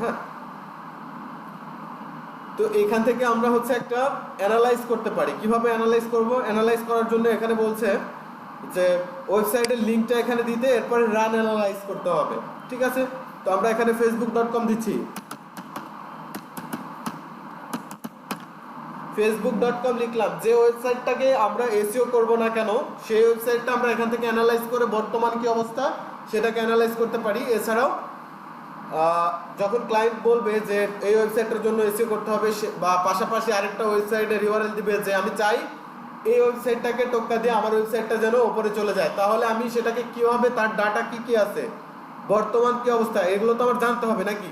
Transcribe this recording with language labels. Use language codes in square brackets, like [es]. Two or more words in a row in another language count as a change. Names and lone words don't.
[bn] হ্যাঁ, তো এখান থেকে আমরা হচ্ছে একটা অ্যানালাইজ করতে পারি। কিভাবে অ্যানালাইজ করব? অ্যানালাইজ করার জন্য এখানে বলছে যে ওয়েবসাইটের লিঙ্কটা এখানে দিতে, এরপরে [en] run analyze [bn] করতে হবে। ঠিক আছে, তো আমরা এখানে facebook.com দিচ্ছি। facebook.com লিখলাম, যে ওয়েবসাইটটাকে আমরা এসইও করব না কেন সেই ওয়েবসাইটটা আমরা এখান থেকে অ্যানালাইজ করে বর্তমান কি অবস্থা সেটাকে অ্যানালাইজ করতে পারি। এছাড়াও যখন ক্লায়েন্ট বলবে যে এই ওয়েবসাইটের জন্য এসইও করতে হবে, বা পাশাপাশি আরেকটা ওয়েবসাইটের ইউআরএল দিবে যে আমি চাই এই ওয়েবসাইটটাকে টোক্কা দিয়ে আমার ওয়েবসাইটটা যেন উপরে চলে যায়, তাহলে আমি সেটাকে কীভাবে, তার ডাটা কি কি আছে, বর্তমান কি অবস্থা, এগুলো তো আমার জানতে হবে নাকি।